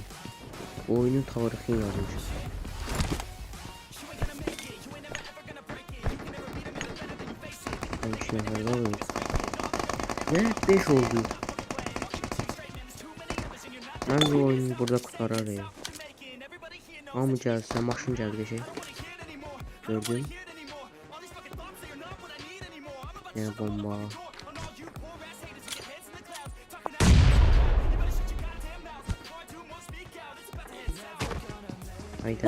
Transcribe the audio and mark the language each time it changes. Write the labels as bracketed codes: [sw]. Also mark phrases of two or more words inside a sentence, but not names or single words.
[tr] Oyunun tarihini yazmış. Ben 2 nefer kaldı. Ne? 5 oldu. Ben bu oyunu burada kurtararım. [az] Ama gəlsə, maşın gəldi şey. Gördün? Yəni bomba. Hayda.